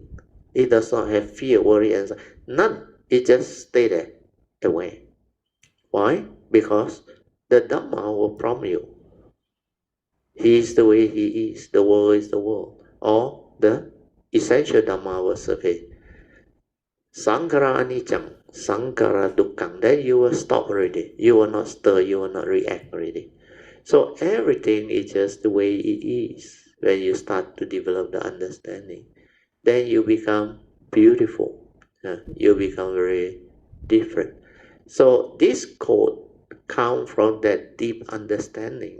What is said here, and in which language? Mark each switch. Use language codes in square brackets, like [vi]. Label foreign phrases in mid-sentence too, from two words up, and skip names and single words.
[en] It does not have fear, worry, and none. It just stay there, away. Why? Because the Dhamma will prompt you. He is the way he is, the world is the world. Or the essential Dhamma will surface. [pi] Sankara anicca, Sankara dukkha. [en] Then you will stop already. You will not stir, you will not react already. So everything is just the way it is when you start to develop the understanding. Then you become beautiful. You become very different. So this code comes from that deep understanding.